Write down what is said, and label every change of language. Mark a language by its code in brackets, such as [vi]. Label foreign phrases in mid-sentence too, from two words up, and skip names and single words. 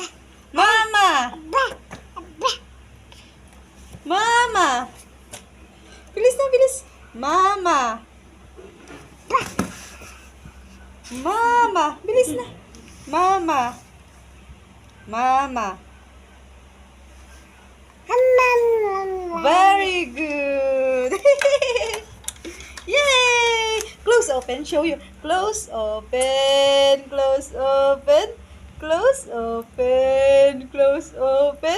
[tl] Mama. Ba. Ba. Mama. Bilis na, bilis. Mama. Ba. Mama. Bilis na. Mama. Mama. [en] Very good. Yay! Close open. Show you. Close open. Close open. Close open. Close open.